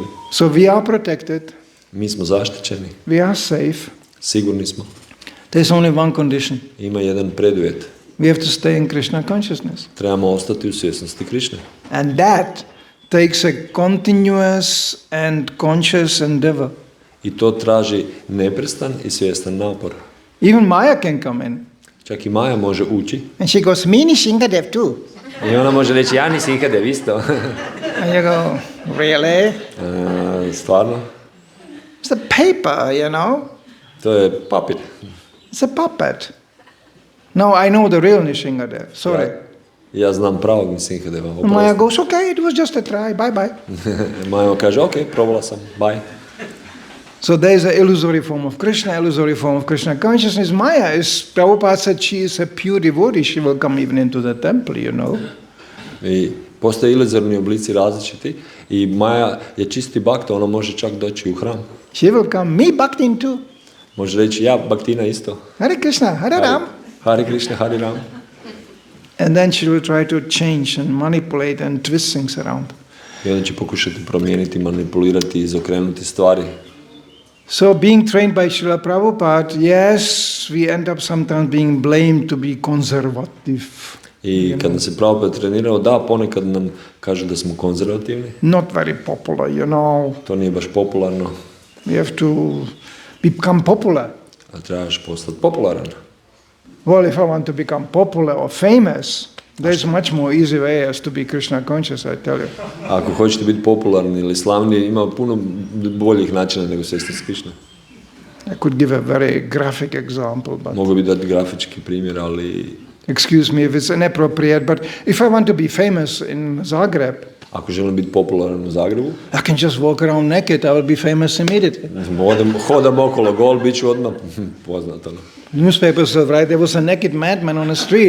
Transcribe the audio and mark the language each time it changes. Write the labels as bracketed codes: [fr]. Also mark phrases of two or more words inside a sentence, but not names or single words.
[en] So we are protected. [hr] Mi smo zaštićeni, [en] We are safe. [hr] sigurni smo. [en] There's only one condition. [hr] Ima jedan preduvjet. [en] We have to stay in Krishna consciousness. [hr] Trebamo ostati u svjesnosti Krišne. [en] And that takes a continuous and conscious endeavor. [hr] I to traži neprestan i svjestan napor. [en] Even Maya can come in. [hr] Čak i Maja može ući. [en] And she goes, me Narasimhadeva too. [hr] I ona može reći, ja Narasimhadeva isto. [en] And you go, really? [hr] Stvarno? [en] It's a paper, you know. [hr] To je papir. [en] It's a puppet. No, I know the real Narasimhadeva. Sorry. [hr] Ja znam pravog Narasimhadeva. [en] And Maya goes, okay, it was just a try. Bye-bye. [hr] Maja kaže, ok, probala sam, bye. [en] So there is an illusory form of Krishna, illusory form of Krishna consciousness. Maya is, Prabhupada said she is a pure devotee. She will come even into the temple, you know. [hr] I postoje iluzorni oblici različiti i Maja je čisti bhakta, ona može čak doći u hram. [en] She will come, me Bhaktin too. [hr] Može reći, ja Bhaktina isto. [sa] Hare Krishna, Hare Ram. Hare Krishna, Hare Ram. [en] And then she will try to change and manipulate and twist things around. [hr] I onda će pokušati promijeniti, manipulirati, izokrenuti stvari. [en] So being trained by Srila Prabhupada, yes, we end up sometimes being blamed to be conservative. [hr] I kad nas je Prabhupada trenirao, da, ponekad nam kažu da smo konzervativni. [en] Not very popular, you know. [hr] To nije baš popularno. [en] We have to become popular. [hr] A trebaš postati popularan. [en] Well, if I want to become popular or famous, there's much more easy way as to be Krishna conscious, I tell you. [hr] Ako hoćete biti popularni ili slavni, ima puno boljih načina nego svesti s Krišnom. [en] I could give a very graphic example, but [hr] Mogu bi dati grafički primjer, ali [en] excuse me if it's inappropriate, but if I want to be famous in Zagreb, [hr] ako želim biti popularan u Zagrebu, [en] I can just walk around naked, I will be famous immediately. [hr] hodam okolo gol, bit ću odmah poznat. [en] Newspapers will write, there was a naked madman on the street.